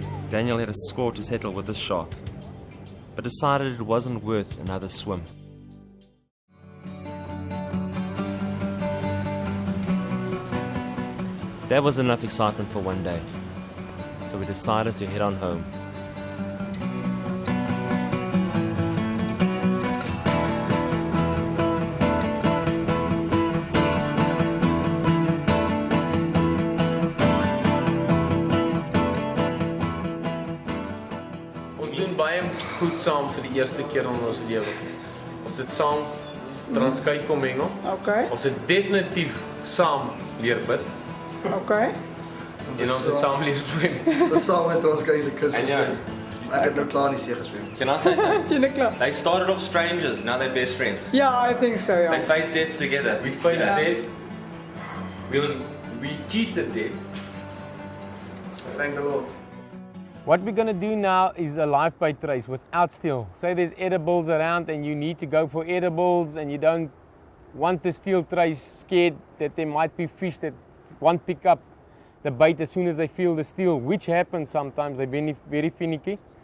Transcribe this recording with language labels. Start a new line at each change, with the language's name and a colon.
English: Daniel had a score to settle with this shark, but decided it wasn't worth another swim. That was enough excitement for one day, so we decided to head on home.
Afrikaans: Ons doen baie goed saam vir die eerste keer in ons lewe. Ons het saam transkei kom hengel. Okay. Ons het definitief saam leer bid. Okay. En ons het saam leer swem. Dat saam met transkei se kus En ja, geswem. Ek het nou klaar in die see geswem.
English: Can I say something?
Afrikaans: Sien ek klaar?
English: They started off strangers, now they're best friends. Ja, I think so, They
Afrikaans: ja.
English: faced death together. We faced Yeah. death. We cheated death. Thank the Lord. What we're going to do now is a live bait race without steel. Say there's edibles around and you need to go for edibles and you don't want the steel trays, scared that there might be fish that won't pick up the bait as soon as they feel the steel, which happens sometimes. They're very finicky.